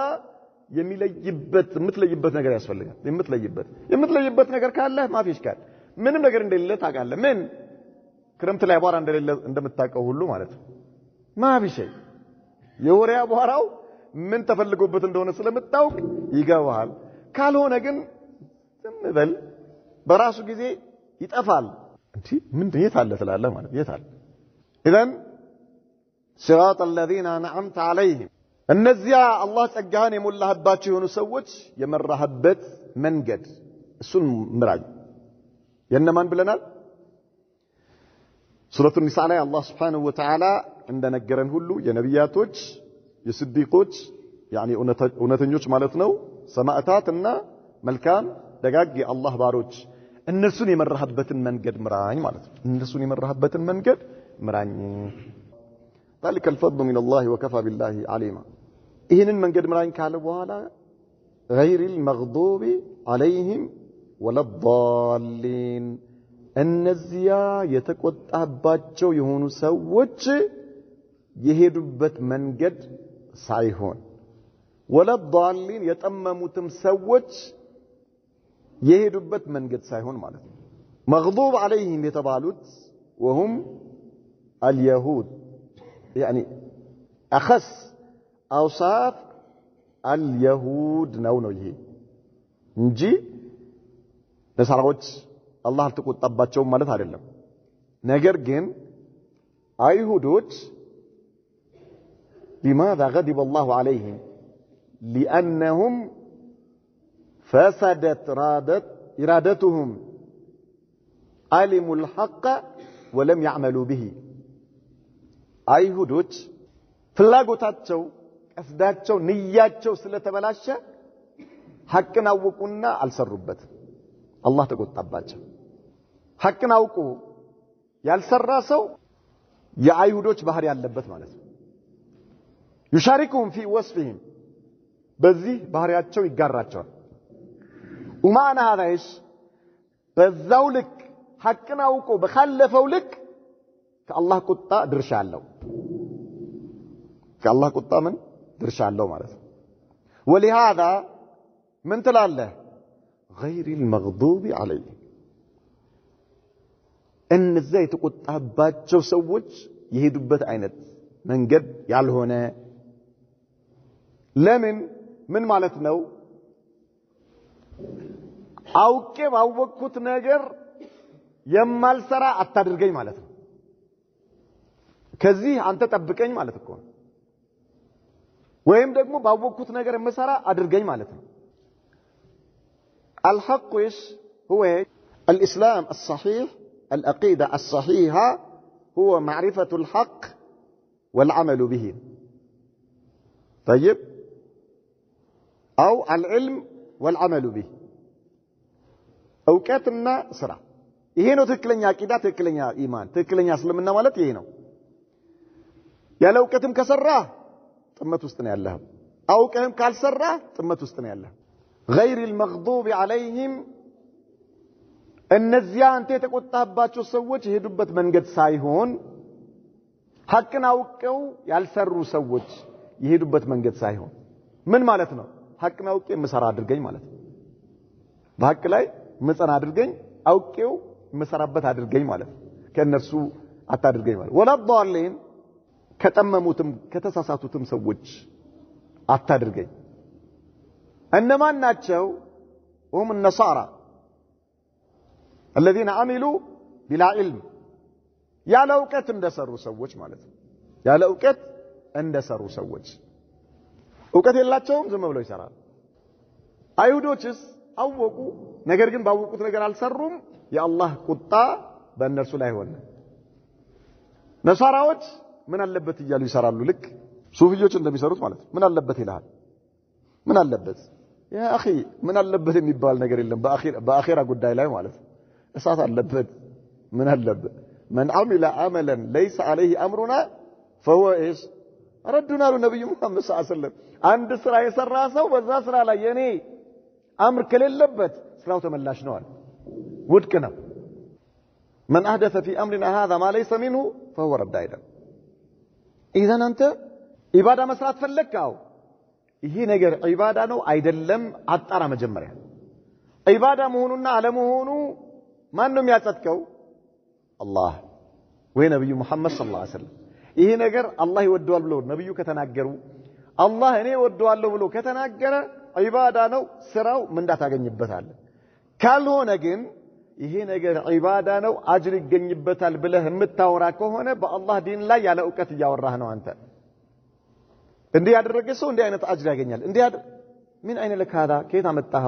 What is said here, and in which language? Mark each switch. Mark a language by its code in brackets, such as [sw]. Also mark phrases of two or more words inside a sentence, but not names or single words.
[am] የምትለይበት ነገር ያስፈልጋል። የምትለይበት ነገር ካለ ማፊሽ ካለ ምንም ነገር እንደሌለ ታውቃለህ። ምን ክረምት ላይ አቧራ እንደሌለ እንደምታውቀው ሁሉ ማለት ነው። ማፊሽ የወሬ አቧራው ምን ተፈልጎበት እንደሆነ ስለምታውቅ ይገባሃል። ካልሆነ ግን ዝም በል በራሱ ጊዜ ይጠፋል። እንዴ ምን የት አለ ትላለህ ማለት የት አለ? ኢዘን [ar] صراط الذين انعمت عليهم [am] እነዚያ አላህ ጸጋህን የሞላህባቸው የሆኑ ሰዎች የመራህበት መንገድ እሱን ምራኝ። የነማን ብለናል? ሱረቱ ኒሳ ላይ አላህ [ar] سبحانه وتعالى [am] እንደነገረን ሁሉ የነቢያቶች የስዲቆች ያኒ እውነተኞች ማለት ነው ሰማዕታትና መልካም ደጋግ የአላህ ባሮች እነሱን የመራህበትን መንገድ ምራኝ ማለት ነው። እነሱን የመራህበትን መንገድ ምራኝ። [ar] ذلك الفضل من الله وكفى بالله عليما [am] ይህንን መንገድ ምራኝ ካለ በኋላ [ar] غير المغضوب عليهم ولا الضالين [am] እነዚያ የተቆጣባቸው የሆኑ ሰዎች የሄዱበት መንገድ ሳይሆን [ar] ولا الضالين [am] የጠመሙትም ሰዎች የሄዱበት መንገድ ሳይሆን ማለት ነው። [ar] مغضوب عليهم [am] የተባሉት [ar] وهم اليهود يعني أخص أوصاف اليهود [am] ነው ይሄ እንጂ ለሰራዎች አላህ አልተቆጣባቸው ማለት አይደለም። ነገር ግን አይሁዶች [ar] لماذا غضب الله عليهم لأنهم فسدت إرادتهم علموا الحق ولم يعملوا به [am] አይሁዶች ፍላጎታቸው ቀስዳቸው ንያቸው ስለተበላሸ ሐቅን አወቁና አልሰሩበት። አላህ ተቆጣባቸው። ሐቅን አውቁ ያልሰራ ሰው የአይሁዶች ባህሪ ያለበት ማለት ነው። [ar] يشاركهم في وصفهم [am] በዚህ ባህሪያቸው ይጋራቸዋል። [ar] ومعنى هذا ايش [am] በዛው ልክ ሐቅን አውቆ በخلፈው ልክ ከአላህ ቁጣ ድርሻ አለው። ከአላህ ቁጣ ምን ድርሻ አለው ማለት ነው። ولهذا ምን ትላለህ? [ar] غير المغضوب عليهم [am] እነዛ የተቆጣባቸው ሰዎች የሄዱበት አይነት መንገድ ያልሆነ። ለምን ምን ማለት ነው? አውቄ ባወቅኩት ነገር የማልሰራ አታድርገኝ ማለት ነው። ከዚህ አንተ ጠብቀኝ ማለት እኮ ነው። ወይም ደግሞ ባወቅኩት ነገር የምሰራ አድርገኝ ማለት ነው። [ar] الحق هو الإسلام الصحيح العقيدة الصحيحة هو معرفة الحق والعمل به. طيب أو العلم والعمل به. أوقاتنا سرع [am] ይሄ ነው ትክክለኛ አቂዳ፣ ትክክለኛ ኢማን፣ ትክክለኛ እስልምና ማለት ይሄ ነው። ያለ እውቀትም ከሰራ ጥመት ውስጥ ነው ያለህ። አውቀህም ካልሰራ ጥመት ውስጥ ነው ያለህ። [ar] غير المغضوب عليهم [am] እነዚያ አንተ የተቆጣባቸው ሰዎች የሄዱበት መንገድ ሳይሆን ሐቅን አውቀው ያልሰሩ ሰዎች የሄዱበት መንገድ ሳይሆን ምን ማለት ነው? ሐቅን አውቄ መሰራ አድርገኝ ማለት ነው። በሐቅ ላይ መጸና አድርገኝ፣ አውቄው መሰራበት አድርገኝ ማለት ነው። ከነሱ አታድርገኝ ማለት [ar] ولا ضالين [am] ከጠመሙትም ከተሳሳቱትም ሰዎች አታድርገኝ። እነማን ናቸው? [ar] هم النصارى الذين عملوا بلا علم [am] ያለ ዕውቀት እንደሰሩ ሰዎች ማለት ነው። ያለ ዕውቀት እንደሰሩ ሰዎች ዕውቀት የላቸውም፣ ዝም ብለው ይሰራሉ። አይሁዶችስ አወቁ፣ ነገር ግን ባወቁት ነገር አልሰሩም። የአላህ ቁጣ በእነርሱ ላይ ሆነ። ነሳራዎች ምን አለበት እያሉ ይሰራሉ፣ ልክ ሱፊዮች እንደሚሰሩት ማለት ነው። ምን አለበት ይላል። ምን አለበት [ar] يا أخي፣ [am] ምን አለበት የሚባል ነገር የለም በአኺራ ጉዳይ ላይ ማለት ነው። እሳት አለበት። ምን አለበት? [ar] من عمل عملا ليس عليه امرنا فهو ايش ردنا له نبي محمد صلى الله عليه وسلم [am] አንድ ስራ የሰራ ሰው በዛ ስራ ላይ የኔ አምር ከሌለበት ስራው ተመላሽ ነው አለ፣ ውድቅ ነው። [ar] من احدث في امرنا هذا ما ليس منه فهو رد ايضا. اذا انت [am] ኢባዳ መስራት ፈለግከው ይሄ ነገር ኢባዳ ነው አይደለም አጣራ መጀመሪያ። ኢባዳ መሆኑና አለመሆኑ ማን ነው የሚያጸድቀው? አላህ ወይ ነብዩ መሐመድ [ar] صلى الله عليه وسلم። [am] ይሄ ነገር አላህ ይወደዋል ብሎ ነብዩ ከተናገሩ፣ አላህ እኔ ወደዋለሁ ብሎ ከተናገረ ኢባዳ ነው፣ ስራው ምንዳ ታገኝበታለህ። ካልሆነ ግን ይሄ ነገር ኢባዳ ነው አጅር ይገኝበታል ብለህ የምታወራ ከሆነ በአላህ ዲን ላይ ያለ ዕውቀት እያወራህ ነው አንተ። እንዲህ ያደረገ ሰው እንዲህ አይነት አጅር ያገኛል። እንዲህ ምን አይነ ለካዳ ከየት አመጣኸው?